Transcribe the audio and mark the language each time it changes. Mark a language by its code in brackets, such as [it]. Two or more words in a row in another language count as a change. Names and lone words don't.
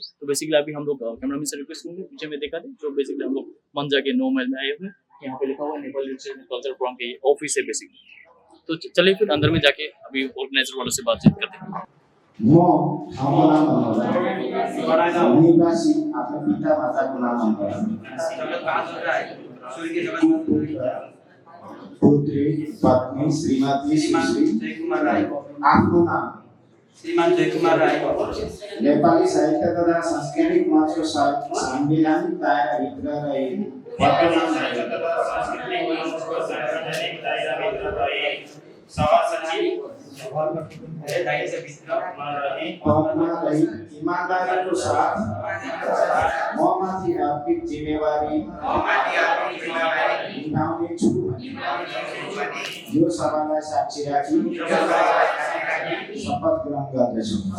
[hi] तो बेसिकली अभी हम लोग कैमरामैन से रिक्वेस्ट करेंगे पीछे में देखा दें जो बेसिकली हम लोग मंजा के 9 माइल में आए हुए, यहाँ पे लिखा हुआ है नेपाली लिटरेचर कल्चर फोरम के ऑफिस है बेसिकली। तो चलिए फिर अंदर में जाके अभी ऑर्गेनाइजर वालों से बातचीत करते हैं। [ne] पुत्री पत्नी श्रीमती सुश्री आफ्नो नाम श्रीमान जयकुमार राई नेपाली साहित्य तथा सांस्कृतिक मञ्चको संवैधानिक दायराभित्र रही वर्तमान ईमानदारीको साथ ममाथि अर्पित जिम्मेवारी निभाउनेछु यो सभालाई साक्षी राखी शपथ ग्रहण गर्दछु।